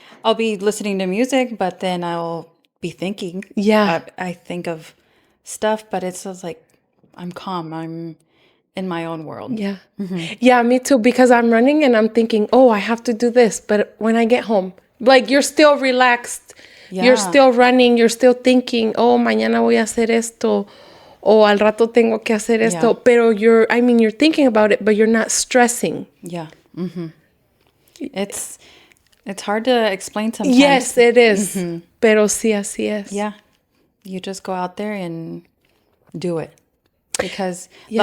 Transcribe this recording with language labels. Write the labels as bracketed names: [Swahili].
[English] I'll be listening to music, but then I'll be thinking. Yeah. I think of stuff, but it's just like I'm calm. I'm in my own world. Yeah. Yeah, me too, because I'm running and I'm thinking, oh, I have to do this. But when I get home, like you're still relaxed. Yeah. You're still running. You're still thinking, oh, [Spanish] mañana voy a hacer esto. O al rato tengo que hacer esto. [English] Yeah. [Spanish] Pero [English] you're thinking about it, but you're not stressing. Yeah. It's hard to explain sometimes. Yes, it is. [Spanish] Pero sí, así es. [English] Yeah. You just go out there and do it. Because Yeah.